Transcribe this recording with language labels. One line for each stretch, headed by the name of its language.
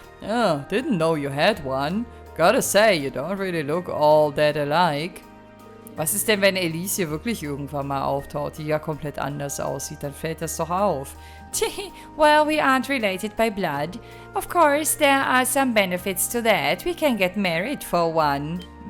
English: Oh, didn't know you had one. Gotta say, you don't really look all that alike.
German: Was ist denn, wenn Elise hier wirklich irgendwann mal auftaucht, die ja komplett anders aussieht? Dann fällt das doch auf.
English: Well, we aren't related by blood. Of course, there are some benefits to that. We can get married for one.